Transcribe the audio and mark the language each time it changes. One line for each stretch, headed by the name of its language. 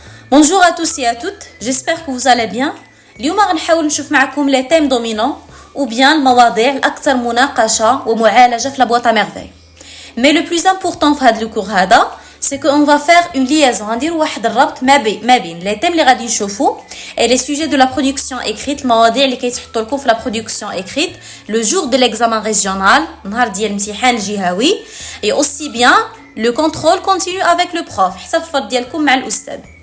French: Bonjour à tous et à toutes, j'espère que vous allez bien.
Arabic: اليوم غنحاول نشوف معكم
French: les thèmes dominants ou bien
Arabic: المواضيع الأكثر مناقشة ومعالجة في la boîte à merveille.
French: Mais le plus important
Arabic: في هذا الكور هذا
French: c'est qu'on va faire une liaison,
Arabic: غندير واحد الربط ما بين
French: les thèmes
Arabic: اللي غادي نشوفو
French: et les sujets de la production écrite,
Arabic: المواضيع اللي كيتحطوا لكم في
French: la production écrite le jour de l'examen régional,
Arabic: نهار ديال الامتحان الجهوي
French: et aussi bien le contrôle continue avec le prof,
Arabic: حسب الفرض ديالكم مع الأستاذ.